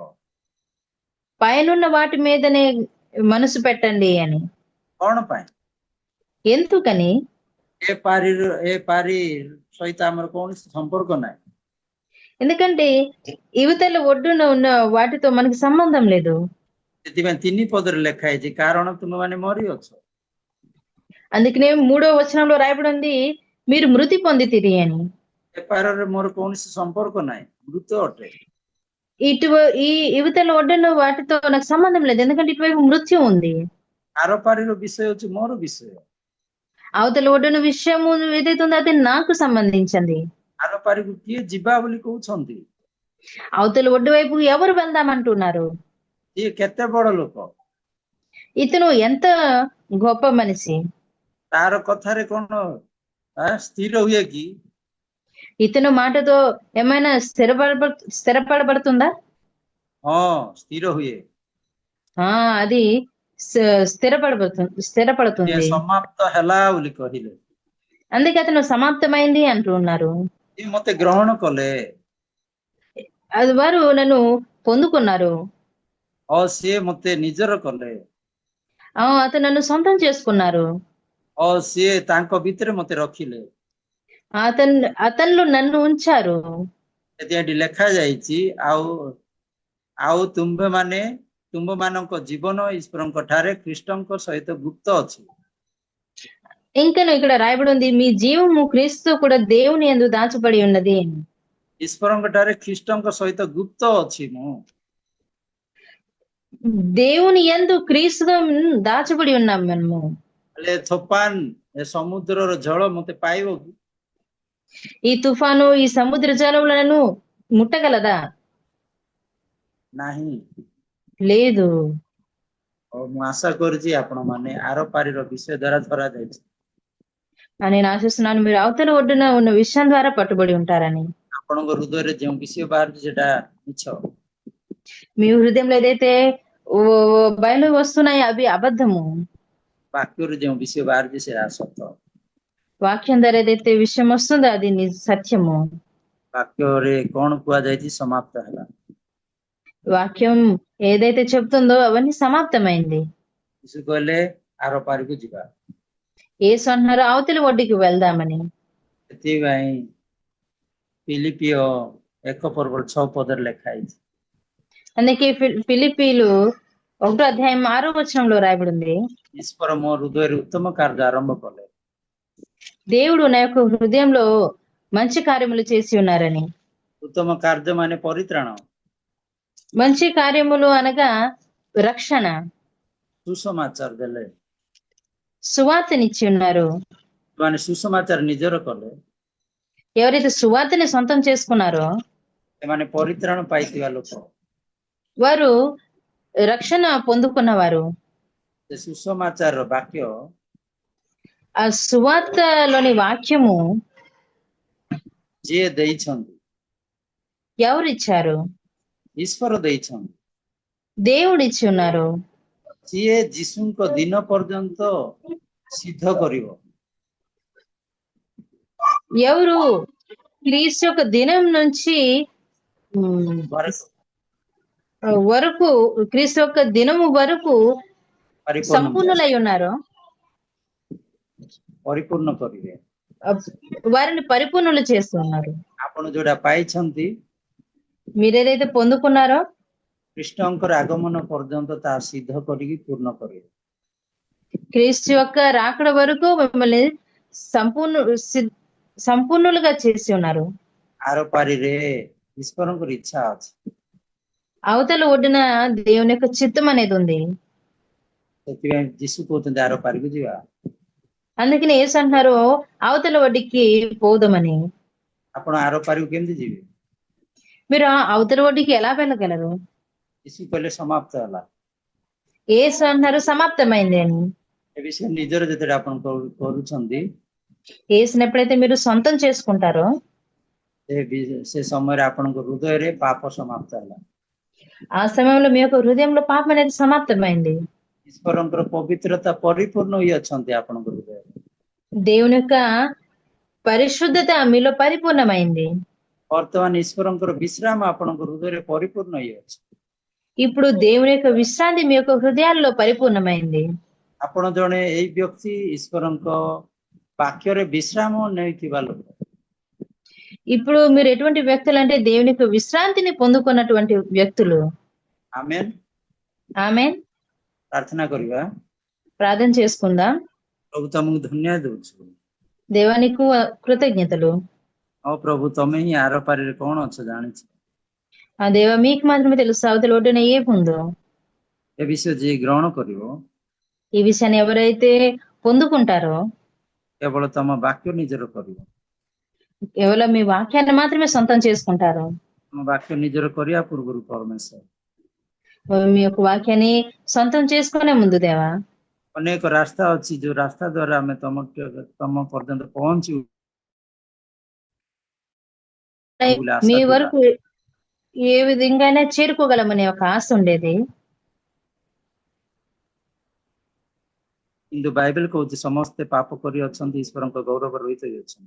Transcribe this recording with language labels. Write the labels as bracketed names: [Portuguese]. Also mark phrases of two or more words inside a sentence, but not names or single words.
[Telugu] పైనున్న వాటి మీదనే మనసు పెట్టండి అని. [Odia] କଣ ପାଇଁ? [Telugu] ఎందుకని? [Odia] ଏ ପାରି ସହିତ ଆମର କୌଣସି ସମ୍ପର୍କ ନାହିଁ। [Telugu] ఎందుకంటే ఇవతల ఒడ్డున ఉన్న వాటితో మనకి సంబంధం లేదు. [Odia] ସେଥିପାଇଁ 3 ପଦରେ ଲେଖା ହେଇଛି କାରଣ ତୁମେମାନେ ମରିଅଛ। [Telugu] అందుకనే 3వ వచనంలో రాయబడి ఉంది మీరు మృతి పొందితిరి అని. [Odia] ଏ ପାରରେ ମୋର କୌଣସି ସମ୍ପର୍କ ନାହିଁ, ମୃତ ଅଟେ। [Telugu] ఈ ఇవతల ఒడ్డున వాటితో నాకు సంబంధం లేదు, ఎందుకంటే ఇటువైపు మృత్యు ఉంది. [Odia] ଆର ପାରିର ବିଷୟ ହେଉଛି ମୋର ବିଷୟ। [Telugu] అవతల ఒడ్డున విషయము ఏదైతే ఉందో అది నాకు సంబంధించింది. [Odia] ଆର ପାରିକୁ କିଏ ଯିବା ବୋଲି କହୁଛନ୍ତି? [Telugu] అవతల ఒడ్డు వైపు ఎవరు వెళ్దామంటున్నారు? [Odia] ଇଏ କେତେ ବଡ ଲୋକ? [Telugu] ఇతను ఎంత గొప్ప మనిషి? [Odia] ତାର କଥାରେ କଣ ସ୍ଥିର ହୁଏ କି? [Telugu] ఇతను మాటతో ఏమైనా స్థిరపడబడుతుందా? [Odia] ସ୍ଥିର ହୁଏ। [Telugu] అది స్థిరపడుతుంది. [Odia] ସମାପ୍ତ ହେଲା ବୋଲି କହିଲେ। [Telugu] అందుకే అతను సమాప్తమైంది అంటున్నారు. [Odia] ମତେ ଗ୍ରହଣ କଲେ, [Telugu] అది వారు నన్ను పొందుకున్నారు. [Odia] ସିଏ ମତେ ନିଜର କଲେ, [Telugu] అతను నన్ను సొంతం చేసుకున్నారు. [Odia] ସିଏ ତାଙ୍କ ଭିତରେ ମତେ ରଖିଲେ, [Telugu] అతనిలో నన్ను ఉంచారు. [Odia] ଏଠି ଲେଖା ଯାଇଛି ଆଉ ତୁମ୍ଭମାନଙ୍କ ଜୀବନ ଈଶ୍ୱରଙ୍କ ଠାରେ ଖ୍ରୀଷ୍ଟଙ୍କ ସହିତ ଗୁପ୍ତ ଅଛି। [Telugu] ఇంకా ఇక్కడ రాయబడి ఉంది మీ జీవము క్రీస్తు కూడా దేవుని యందు దాచబడి ఉన్నది. [Odia] ଈଶ୍ୱରଙ୍କ ଠାରେ ଖ୍ରୀଷ୍ଟଙ୍କ ସହିତ ଗୁପ୍ତ ଅଛି ମୁଁ। [Telugu] దేవుని యందు క్రీస్తుతో దాచబడి ఉన్నాం మనము। [Odia] ହେଲେ ତୋଫାନ ଏ ସମୁଦ୍ରର ଜଳ ମତେ ପାଇବ କି? [Telugu] ఈ తుఫాను ఈ సముద్ర జలములను ముట్టగలదా? [Odia] ନାହିଁ। [Telugu] లేదు। [Odia] ମୁଁ ଆଶା କରୁଛି ଆପଣ ମାନେ ଆର ପାରିର ବିଷୟ ଦ୍ୱାରା ଧରା ଯାଇଛି। [Telugu] నేను ఆశిస్తున్నాను మీరు అవతల ఒడ్డున ఉన్న విషయం ద్వారా పట్టుబడి ఉంటారని। [Odia] ଆପଣଙ୍କ ହୃଦୟରେ ଯେଉଁ ବିଷୟ ବାହାରୁଛି ସେଟା ମିଛ। [Telugu] మీ హృదయంలో ఏదైతే బయలు వస్తున్నాయి అవి అబద్ధము। [Odia] ବାକ୍ୟରୁ ଯେଉଁ ବିଷୟ ବାହାରୁଛି ସେଟା ସତ। [Telugu] వాక్యం ద్వారా ఏదైతే విషయం వస్తుందో అది సత్యము। [Odia] ବାକ୍ୟରେ କଣ କୁହାଯାଇଛି? ସମାପ୍ତ ହେଲା। [Telugu] వాక్యం ఏదైతే చెప్తుందో అవన్నీ సమాప్తమైంది। [Odia] ଯୀଶୁ କହିଲେ ଆର ପାରିକୁ ଯିବା। [Telugu] యేసు అన్నారు అవతలి ఒడ్డుకి వెళ్దామని। [Odia] ସେଥିପାଇଁ ఫిలిపియ 1:6 ଲେଖା ହେଇଛି। [Telugu] అందుకే ఫిలిప్పీలు 1:6 రాయబడి ఉంది [Odia] ଈଶ୍ୱର ମୋ ହୃଦୟରେ ଉତ୍ତମ କାର୍ଯ୍ୟ ଆରମ୍ଭ କଲେ। [Telugu] దేవుడు నా యొక్క హృదయంలో మంచి కార్యములు చేసి ఉన్నారని। [Odia] ଉତ୍ତମ କାର୍ଯ୍ୟ ମାନେ ପରିତ୍ରାଣ। [Telugu] మంచి కార్యములు అనగా రక్షణ, [Odia] ସୁସମାଚାର ଦେଲେ। [Telugu] సువార్తనిచ్చి ఉన్నారు। [Odia] ମାନେ ସୁସମାଚାର ନିଜର କଲେ, [Telugu] ఎవరైతే సువార్తని సొంతం చేసుకున్నారో [Odia] ସେମାନେ ପରିତ୍ରାଣ ପାଇଥିବା ଲୋକ। [Telugu] వారు రక్షణ పొందుకున్నవారు। [Odia] ସେ ସୁସମାଚାରର ବାକ୍ୟ, [Telugu] ఆ సువార్తలోని వాక్యము [Odia] ଯିଏ ଦେଇଛନ୍ତି, [Telugu] ఎవరు ఇచ్చారు? [Odia] ଈଶ୍ୱର ଦେଇଛନ୍ତି। [Telugu] దేవుడు ఇచ్చి ఉన్నారు. [Odia] ସିଏ ଯୀଶୁଙ୍କ ଦିନ ପର୍ଯ୍ୟନ୍ତ ସିଦ୍ଧ କରିବ। [Telugu] ఎవరు క్రీస్తు యొక్క దినం నుంచి ఉమ్, వరకు వరకు క్రీస్తు యొక్క దినము వరకు [Odia] ପରିପୂର୍ଣ୍ଣ [Telugu] సంపూర్ణులై ఉన్నారు, [Odia] ପରିପୂର୍ଣ୍ଣ କରିବେ। [Telugu] వారిని పరిపూర్ణులు చేస్తున్నారు. [Odia] ଆପଣ ଯୋଉଟା ପାଇଛନ୍ତି [Telugu] మీరేదైతే పొందుకున్నారో [Odia] କୃଷ୍ଣଙ୍କର ଆଗମନ ପର୍ଯ୍ୟନ୍ତ ତାହା ସିଦ୍ଧ କରିକି ପୂର୍ଣ୍ଣ କରିବେ। [Telugu] క్రీస్తు యొక్క రాకడ వరకు మిమ్మల్ని సంపూర్ణులుగా చేసి ఉన్నారు. [Odia] ଆର ପାରିରେ ଈଶ୍ୱରଙ୍କର ଇଚ୍ଛା ଅଛି। [Telugu] అవతల ఒడ్డున దేవుని యొక్క చిత్తం అనేది ఉంది. [Odia] ସେଥିପାଇଁ ଯୀଶୁ କହୁଛନ୍ତି ଆର ପାରିକୁ ଯିବା। [Telugu] అందుకని యేసు అంటున్నారు అవతల ఒడ్డుకి పోదామని. [Odia] ଆପଣ ଆର ପାରିକୁ କେମିତି ଯିବେ? [Telugu] మీరు ఆ అవతల ఒడ్డుకి ఎలా వెళ్ళగలరు? [Odia] ଯୀଶୁ କହିଲେ ସମାପ୍ତ ହେଲା। [Telugu] యేసు అంటున్నారు సమాప్తమైంది అని. [Odia] ଏ ବିଷୟ ନିଜର ଯେତେବେଳେ ଆପଣ କରୁଛନ୍ତି [Telugu] యేసుని ఎప్పుడైతే మీరు సొంతం చేసుకుంటారో [Odia] ସେ ସମୟରେ ଆପଣଙ୍କ ହୃଦୟରେ ପାପ ସମାପ୍ତ ହେଲା। [Telugu] ఆ సమయంలో మీ యొక్క హృదయంలో పాపం అనేది సమాప్తమైంది. [Odia] ଈଶ୍ୱରଙ୍କର ପବିତ୍ରତା ପରିପୂର୍ଣ୍ଣ ହୋଇ ଅଛନ୍ତି ଆପଣଙ୍କ ହୃଦୟରେ। [Telugu] దేవుని యొక్క పరిశుద్ధత మీలో పరిపూర్ణమైంది. [Odia] ବର୍ତ୍ତମାନ ଈଶ୍ୱରଙ୍କର ବିଶ୍ରାମ ଆପଣଙ୍କ ହୃଦୟରେ ପରିପୂର୍ଣ୍ଣ ହୋଇ ଅଛି। [Telugu] ఇప్పుడు దేవుని యొక్క విశ్రాంతి మీ యొక్క హృదయాల్లో పరిపూర్ణమైంది. [Odia] ଆପଣ ଜଣେ ଏଇ ବ୍ୟକ୍ତି ଈଶ୍ୱରଙ୍କ ବାକ୍ୟରେ ବିଶ୍ରାମ ନେଇଥିବା ଲୋକ। [Telugu] ఇప్పుడు మీరు ఎటువంటి వ్యక్తులు అంటే దేవుని యొక్క విశ్రాంతిని పొందుకున్నటువంటి వ్యక్తులు. ఆమేన్। ఆమేన్. [Odia] ପ୍ରାର୍ଥନା କରିବା। [Telugu] ప్రార్థన చేసుకుందాం. [Odia] ପ୍ରଭୁ ତମକୁ ଧନ୍ୟବାଦ ଦଉଛୁ। [Telugu] దేవా నీకు కృతజ్ఞతలు. [Odia] ହଁ ପ୍ରଭୁ ତମେ ହିଁ ଆର ପାରିରେ କଣ ଅଛ ଜାଣିଛ। [Telugu] ఆ దేవా మీకు మాత్రమే తెలుసు అవతల ఒడ్డున ఏముందో. [Odia] ଏ ବିଷୟ ଯିଏ ଗ୍ରହଣ କରିବ [Telugu] ఈ విషయాన్ని ఎవరైతే పొందుకుంటారో [Odia] କେବଳ ତମ ବାକ୍ୟ ନିଜର କରିବ। [Telugu] కేవలం మీ వాక్యాన్ని మాత్రమే సొంతం చేసుకుంటారు. [Odia] ତମ ବାକ୍ୟ ନିଜର କରିବା ପୂର୍ବରୁ ପରମେଶ୍ୱର [Telugu] మీ యొక్క వాక్యాన్ని సొంతం చేసుకునే ముందు దేవా [Odia] ଅନେକ ରାସ୍ତା ଅଛି ଯୋଉ ରାସ୍ତା ଦ୍ୱାରା ଆମେ ତମ ପର୍ଯ୍ୟନ୍ତ ପହଞ୍ଚିବୁ ବୋଲି ଆଶା [Telugu] మీ [Odia] ଥିଲା। [Telugu] వరకు ఏ విధంగానే చేరుకోగలమనే ఒక ఆశ ఉండేది. [Odia] କିନ୍ତୁ ବାଇବେଲ କହୁଛି ସମସ୍ତେ ପାପ କରି ଅଛନ୍ତି ଈଶ୍ୱରଙ୍କ ଗୌରବ ରହିତ ଅଛନ୍ତି।